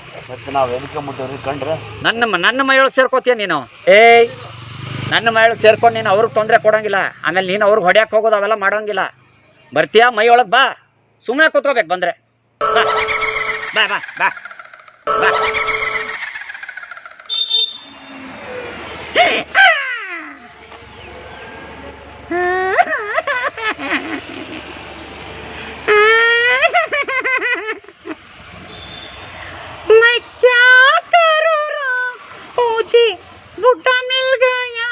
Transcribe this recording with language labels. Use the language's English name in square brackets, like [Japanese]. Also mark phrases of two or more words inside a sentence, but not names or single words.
[Kannada] ಮತ್ತೆ ನಾವು ಎದಕ್ಕೆ ಮುಟ್ಟವ್ರಿ ಕಂಡ್ರೆ ನನ್ನ ಮೈಯೊಳಗೆ ಸೇರ್ಕೋತೀಯ ನೀನು. ಏಯ್ ನನ್ನ ಮೈಯೊಳಗೆ ಸೇರ್ಕೊಂಡು ನೀನು ಅವ್ರಿಗೆ ತೊಂದರೆ ಕೊಡೋಂಗಿಲ್ಲ. ಆಮೇಲೆ ನೀನು ಅವ್ರಿಗೆ ಹೊಡ್ಯಕ್ಕೆ ಹೋಗೋದು ಅವೆಲ್ಲ ಮಾಡೋಂಗಿಲ್ಲ. ಬರ್ತೀಯಾ ಮೈಯೊಳಗೆ? ಬಾ, ಸುಮ್ಮನೆ ಕೂತ್ಕೋಬೇಕು ಬಂದರೆ. ಬಾ ಬಾ ಬಾ ಬಾ ಬಾ. [Hindi] मैं क्या करूँ राम, मुझे बुढ़ा मिल गया।